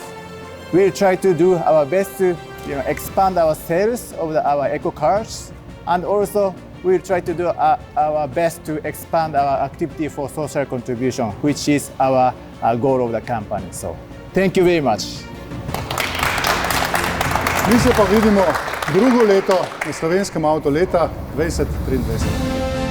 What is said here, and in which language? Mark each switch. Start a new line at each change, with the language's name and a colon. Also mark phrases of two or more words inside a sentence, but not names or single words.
English: We'll try to do our best to expand our sales of our eco cars, and also we'll try to do our best to expand our activity for social contribution, which is our goal of the company. So thank you very much.
Slovenian: Mi se pa vidimo drugo leto na slovenskem avto leta 2023.